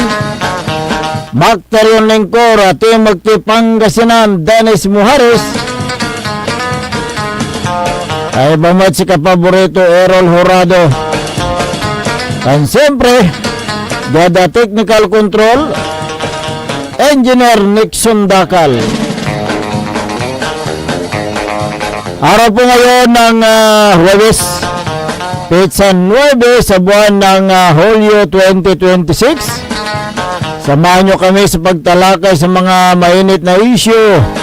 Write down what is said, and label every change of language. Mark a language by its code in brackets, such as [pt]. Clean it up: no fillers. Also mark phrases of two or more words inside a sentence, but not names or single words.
[tl] Bakterion Lengkora, Timog Pangasinan, Dennis Muhares. [pag] Ay bamat si kapaborito Errol Horado. [tl] And siyempre, Gada [en] Technical Control, [tl] Engineer Nixon Dakal. Araw po ngayon ng Huwebes, Petsa 9 sa buwan ng Hulyo 2026. Samahan nyo kami sa pagtalakay sa mga mainit na issue.